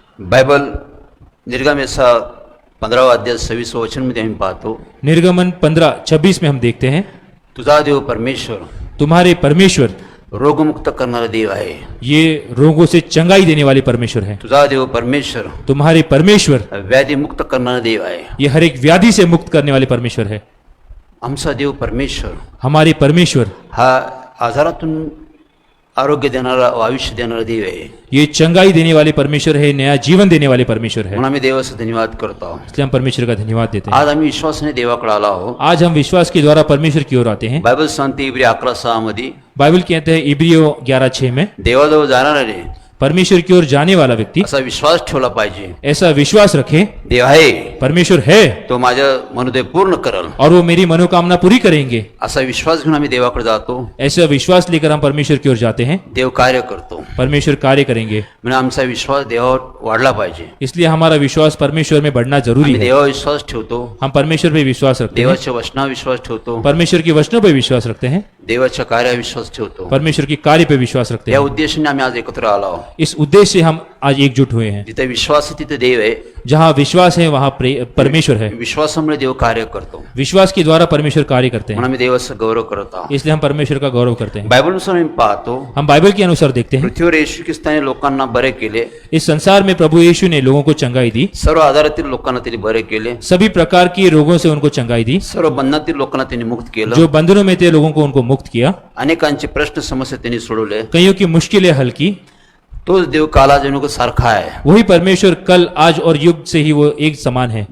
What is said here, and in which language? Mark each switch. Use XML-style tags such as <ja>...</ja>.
<mr>Bible निर्गमेशा 15 अध्याय 26 वचनमध्ये आम्ही पाहतो,</mr> <hi>निर्गमन 15:26 में हम देखते हैं,</hi> <mr>तुझा देव परमेश्वर</mr> <hi>तुम्हारे परमेश्वर</hi> <mr>रोगमुक्त करणारा देव आहे.</mr> <hi>ये रोगों से चंगाई देने वाले परमेश्वर है।</hi> <mr>तुझा देव परमेश्वर</mr> <hi>तुम्हारे परमेश्वर</hi> <mr>व्याधी मुक्त करणारा देव आहे.</mr> <hi>ये हर एक व्याधि से मुक्त करने वाले परमेश्वर है।</hi> <mr>आमचा देव परमेश्वर</mr> <hi>हमारे परमेश्वर</hi> <mr>हा आजारातून आरोग्य देणारा, आयुष्य देणारा देव आहे.</mr> <hi>ये चंगाई देने वाले परमेश्वर है, नया जीवन देने वाले परमेश्वर है,</hi> <mr>म्हणून आम्ही देवाचा धन्यवाद करतो.</mr> <hi>इसलिए हम परमेश्वर का धन्यवाद देते हैं।</hi> <mr>आज आम्ही विश्वासाने देवाकडे आलो आहोत.</mr> <hi>आज हम विश्वास के द्वारा परमेश्वर की ओर आते हैं।</hi> <mr>बायबल सांगते इब्री 11:6 मध्ये,</mr> <hi>बाइबल कहते हैं इब्रियो 11:6 में,</hi> <mr>देवाजवळ जाणारे</mr> <hi>परमेश्वर की ओर जाने वाला व्यक्ति</hi> <mr>असा विश्वास ठेवला पाहिजे.</mr> <hi>ऐसा विश्वास रखे</hi> <mr>देव आहे</mr> <hi>परमेश्वर है</hi> <mr>तो माझं मनोदय पूर्ण करल</mr> <hi>और वो मेरी मनोकामना पूरी करेंगे.</hi> <mr>असा विश्वास घेऊन आम्ही देवाकडे जातो.</mr> <hi>ऐसा विश्वास लेकर हम परमेश्वर की ओर जाते हैं.</hi> <mr>देव कार्य करतो.</mr> <hi>परमेश्वर कार्य करेंगे.</hi> <mr>म्हणून आमचा विश्वास देवावर वाढला पाहिजे.</mr> <hi>इसलिए हमारा विश्वास परमेश्वर में बढ़ना जरूरी</hi> <mr>आम्ही</mr> <hi>है.</hi> <mr>देवावर विश्वास ठेवतो.</mr> <hi>हम परमेश्वर पे विश्वास रखते हैं.</hi> <mr>देवाच्या वचनावर विश्वास ठेवतो.</mr> <hi>परमेश्वर के वचनों पे विश्वास रखते हैं.</hi> <mr>देवाच्या कार्यावर विश्वास ठेवतो.</mr> <hi>परमेश्वर के कार्य पे विश्वास रखते</hi> <mr>या</mr> <hi>हैं.</hi> <mr>उद्देशाने आम्ही आज एकत्र आलो आहोत.</mr> <hi>इस उद्देश्य से हम आज एकजुट हुए हैं.</hi> <mr>जिथे विश्वास आहे तिथे देव आहे.</mr> <hi>जहाँ विश्वास है वहाँ परमेश्वर है.</hi> <mr>विश्वासामुळे देव कार्य करतो.</mr> <hi>विश्वास के द्वारा परमेश्वर कार्य करते हैं.</hi> <mr>म्हणून आम्ही देवाचा गौरव करत आहोत.</mr> <hi>इसलिए हम परमेश्वर का गौरव करते हैं.</hi> <mr>बायबलनुसार आम्ही पाहतो</mr> <hi>हम बाइबल के अनुसार देखते हैं.</hi> <mr>पृथ्वीवर येशू ख्रिस्ताने लोकांना बरे केले.</mr> <hi>इस संसार में प्रभु यीशु ने लोगों को चंगाई दी.</hi> <mr>सर्व आजारातील लोकांना त्यांनी बरे केले.</mr> <hi>सभी प्रकार के रोगों से उनको चंगाई दी.</hi> <mr>सर्व बंधनातील लोकांना त्यांनी मुक्त केलं.</mr> <hi>जो बंधनों में थे लोगों को उनको मुक्त किया.</hi> <mr>अनेकांचे प्रश्न समस्या त्यांनी सोडवले.</mr> <hi>कईयों की मुश्किलें हल की.</hi> <mr>तोच देव काला जणू सारखा आहे.</mr> <hi>वही परमेश्वर कल आज और युग से ही वो एक समान है.</hi>